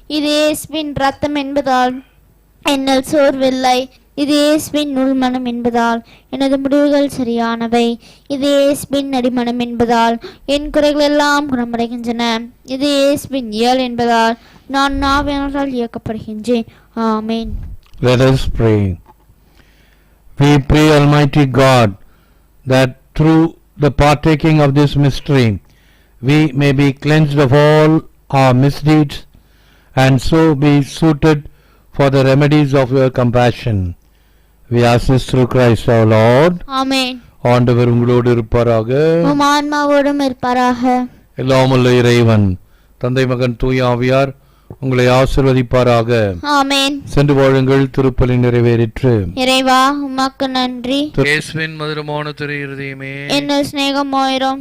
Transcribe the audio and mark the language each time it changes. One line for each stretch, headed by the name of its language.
Tamil: இது இயேசுவின் ரத்தம் என்பதால் என்னில் சோர்வில்லை. இது இயேசுவின் உள்மனம் என்பதால் எனது முடிவுகள் சரியானவை. இது இயேசுவின் அடிமனம் என்பதால் என் குறைகள் எல்லாம் குணமடைகின்றன. இது இயேசுவின் இயல் என்பதால் நான் நாவினால் இயக்கப்படுகின்றேன். ஆமேன்.
English: Let us pray. We pray, Almighty God, that through the partaking of this mystery we may be cleansed of all our misdeeds and so be suited for the remedies of your compassion. We ask this through Christ our Lord.
Tamil: ஆமென். ஆண்டவர் உங்களோடு இருப்பாராக, உம் ஆன்மாவோடும் இருப்பாராக. எல்லாம் வல்ல இறைவன் தந்தை, மகன், தூய ஆவியார் உங்களை ஆசீர்வதிப்பாராக. ஆமென். சென்று வாழுங்கள். திருப்பலி நிறைவேறிற்று. இறைவா உமக்கு நன்றி. இயேசுவின் மதுரமான திரு இருதயமே, என்னில் சிநேகமாயிரும்.